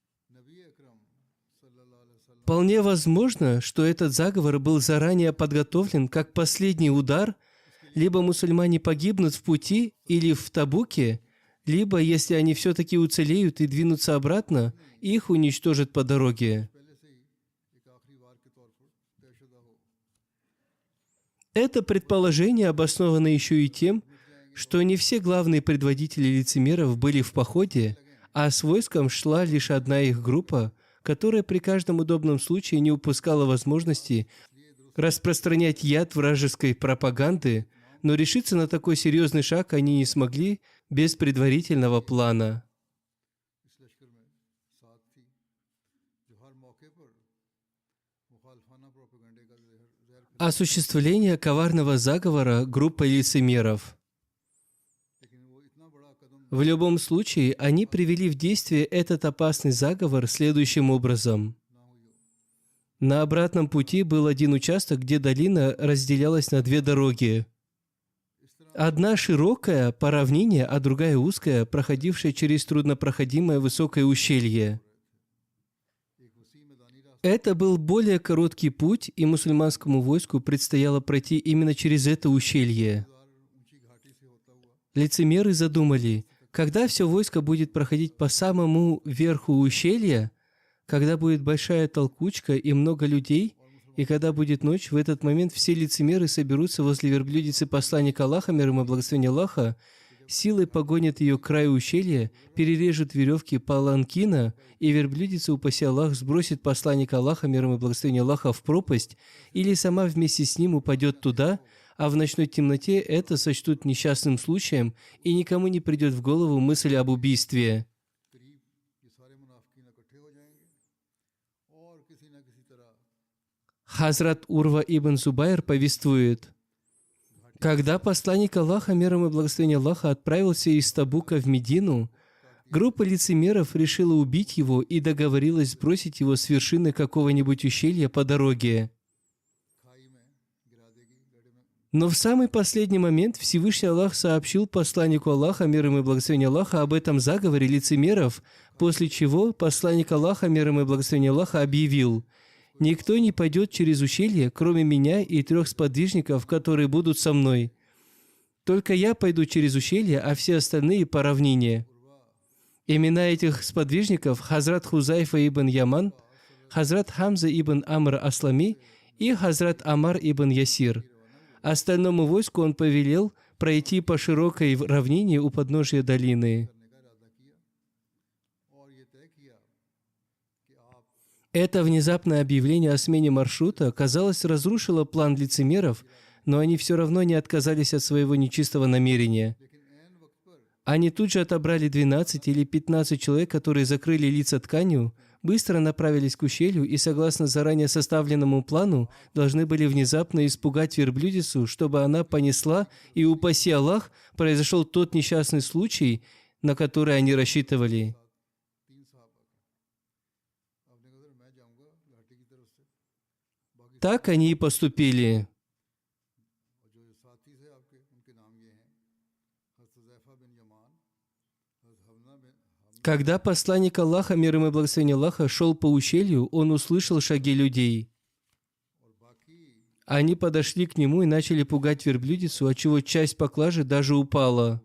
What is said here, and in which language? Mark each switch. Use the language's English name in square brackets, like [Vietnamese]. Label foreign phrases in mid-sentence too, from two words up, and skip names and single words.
[Urdu] نبی اکرم [Arabic] صلى الله عليه وسلم [Russian] Вполне возможно, что этот заговор был заранее подготовлен как последний удар. Либо мусульмане погибнут в пути или в Табуке, либо, если они все-таки уцелеют и двинутся обратно, их уничтожат по дороге. [Urdu] پہلے سے ہی ایک آخری وار کے طور پر طے شدہ ہو [Russian] Это предположение обосновано еще и тем, что не все главные предводители лицемеров были в походе, а с войском шла лишь одна их группа, которая при каждом удобном случае не упускала возможности распространять яд вражеской пропаганды, но решиться на такой серьезный шаг они не смогли без предварительного плана. [Urdu] اس لشکر میں ساتھ تھی جو ہر موقعے پر مخالفانہ پروپیگنڈے کا زہر [Russian] Осуществление коварного заговора группой лицемеров. [Urdu] لیکن وہ اتنا بڑا قدم [Russian] В любом случае, они привели в действие этот опасный заговор следующим образом. [Urdu] نہ ہوئی ہو [Russian] На обратном пути был один участок, где долина разделялась на две дороги. Одна широкая по равнине, а другая узкая, проходившая через труднопроходимое высокое ущелье. [Urdu] ایک وسیع میدانی راستہ [Russian] Это был более короткий путь, и мусульманскому войску предстояло пройти именно через это ущелье. [Urdu] اونچی گھاٹی سے ہوتا ہوا [Russian] Лицемеры задумали, когда все войско будет проходить по самому верху ущелья, когда будет большая толкучка и много людей, и когда будет ночь, в этот момент все лицемеры соберутся возле верблюдицы посланника Аллаха, мир ему и благословение Аллаха, силой погонят ее к краю ущелья, перережут веревки паланкина, и верблюдица, упаси Аллах, сбросит посланника Аллаха, мир ему и благословение Аллаха, в пропасть, или сама вместе с ним упадет туда, а в ночной темноте это сочтут несчастным случаем, и никому не придет в голову мысль об убийстве. [Urdu] قریب یہ سارے منافقین اکٹھے ہو جائیں گے اور کسی نہ کسی طرح [Russian] Хазрат Урва ибн Зубайр повествует, когда посланник Аллаха, мир ему и благословение Аллаха, отправился из Табука в Медину, группа лицемеров решила убить его и договорилась сбросить его с вершины какого-нибудь ущелья по дороге. [Urdu] کھائی میں گرا دے گی گڑھے میں [Russian] Но в самый последний момент Всевышний Аллах сообщил посланнику Аллаха, мир ему и благословение Аллаха, об этом заговоре лицемеров, после чего посланник Аллаха, мир ему и благословение Аллаха, объявил: «Никто не пойдет через ущелье, кроме меня и 3 сподвижников, которые будут со мной. Только я пойду через ущелье, а все остальные по равнине». Имена этих сподвижников — Хазрат Хузайфа ибн Яман, Хазрат Хамза ибн Амр Аслами и Хазрат Амар ибн Ясир. Остальному войску он повелел пройти по широкой равнине у подножия долины. [Urdu] کرنے کا ارادہ کیا اور یہ طے کیا کہ آپ [Russian] Это внезапное объявление о смене маршрута, казалось, разрушило план лицемеров, но они все равно не отказались от своего нечистого намерения. [Urdu] لیکن عین وقت پر [Russian] Они тут же отобрали 12 или 15 человек, которые закрыли лица тканью, быстро направились к ущелью и, согласно заранее составленному плану, должны были внезапно испугать верблюдицу, чтобы она понесла, и, упаси Аллах, произошел тот несчастный случай, на который они рассчитывали. [Urdu] 3 صحابہ کا آپ نے کہا میں جاؤں گا گھاٹی کی طرف سے باقی [Russian] Так они и поступили. [Urdu] اور جو ساتھی تھے آپ کے ان کے نام یہ ہیں حضرت حذیفہ بن یمان حضرت حمنہ بن [Russian] Когда посланник Аллаха, мир ему и благословение Аллаха, шел по ущелью, он услышал шаги людей. [Urdu] اور باقی [Russian] Они подошли к нему и начали пугать верблюдицу, отчего часть поклажи даже упала.